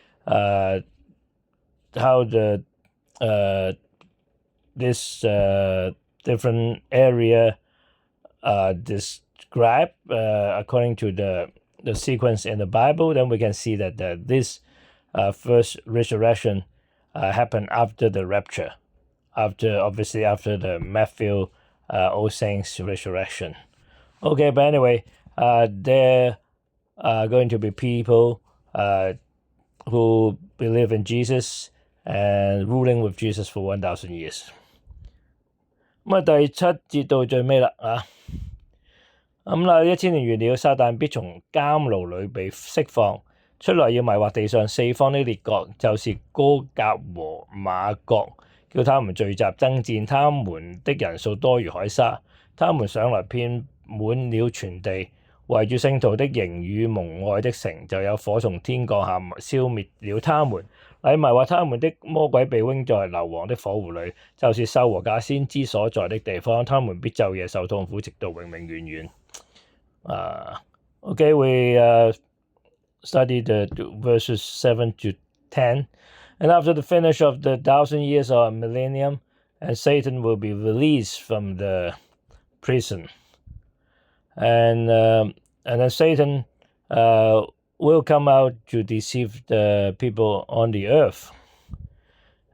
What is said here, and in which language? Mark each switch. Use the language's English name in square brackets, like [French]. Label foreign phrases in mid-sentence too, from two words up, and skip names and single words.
[English] the this different area described according to the sequence in the Bible, then we can see that this first resurrection happened after the rapture, after the Matthew All Saints resurrection. Okay, but anyway, there are going to be people who believe in Jesus and ruling with Jesus for 1,000 years. [Cantonese] 咁第7節到最尾啦1000年完了，撒旦必從監牢裏被釋放出來，要迷惑地上四方的列國，就是歌革和瑪各，叫他們聚集爭戰，他們的人數多如海沙，他們上來遍滿了全地，圍住聖徒的營與蒙愛的城，就有火從天降下，消滅了他們。迷惑他們的魔鬼被扔在硫磺的火湖裏，就是獸和假先知所在的地方，他們必晝夜受痛苦，直到永永遠遠。 [English] Okay, we study the verses 7 to 10. And after the finish of the 1,000 years of millennium, and Satan will be released from the prison. And then Satan will come out to deceive the people on the earth.